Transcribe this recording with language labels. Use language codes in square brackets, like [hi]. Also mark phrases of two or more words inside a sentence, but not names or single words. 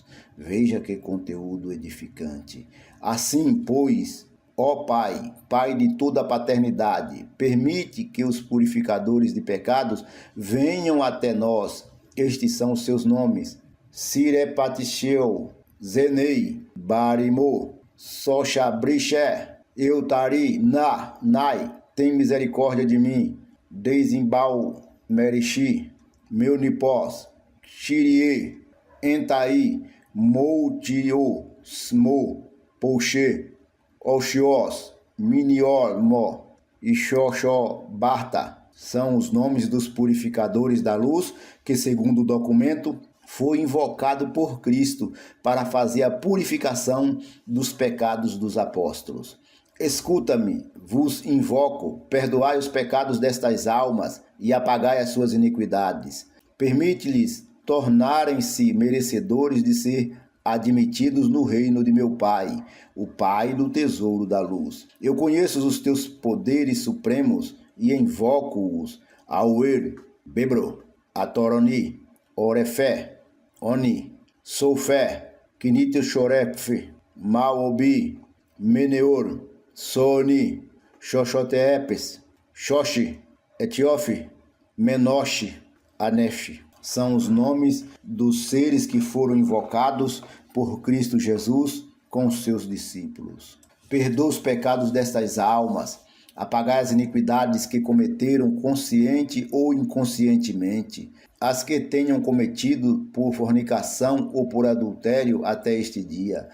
[pt] Veja que conteúdo edificante. Assim, pois, ó Pai, Pai de toda a paternidade, permite que os purificadores de pecados venham até nós. Estes são os seus nomes: Sirepatisheu, Zenei, Barimô, Sochabriché, Eutari, Nai, tem misericórdia de mim. Desimbal, Merixi, Meunipós, Xirie, Entaí, Moutio, Smo, Pouxê, Oxiós, Minior, Mo e Xoxó, Barta. São os nomes dos purificadores da luz que, segundo o documento, foi invocado por Cristo para fazer a purificação dos pecados dos apóstolos. Escuta-me, vos invoco, perdoai os pecados destas almas e apagai as suas iniquidades. Permite-lhes tornarem-se merecedores de ser admitidos no reino de meu Pai, o Pai do tesouro da luz. Eu conheço os teus poderes supremos e invoco-os. Auer, Bebro, Atoroni, Orefé, Oni, Soufé, Kinite Chorepfe, Maobi, Meneor, Soni, Xoxoteepes, Xoxi, Etiofe, Menoche, Anefe. São os nomes dos seres que foram invocados por Cristo Jesus com seus discípulos. Perdoa os pecados destas almas, apagai as iniquidades que cometeram consciente ou inconscientemente, as que tenham cometido por fornicação ou por adultério até este dia.